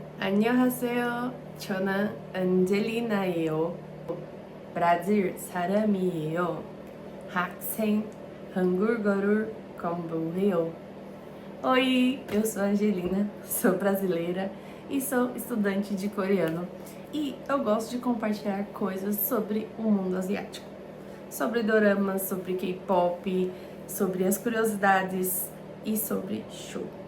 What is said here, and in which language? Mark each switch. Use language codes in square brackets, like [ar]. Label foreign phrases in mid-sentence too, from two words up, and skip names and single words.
[ko] 안녕하세요. 저는 안젤리나예요. 브라질 사람이에요. 학생 한국어를 공부해요. [pt] Oi, eu sou a Angelina, sou brasileira e sou estudante de coreano. E eu gosto de compartilhar coisas sobre o mundo asiático. Sobre doramas, sobre K-pop, sobre as curiosidades e sobre show.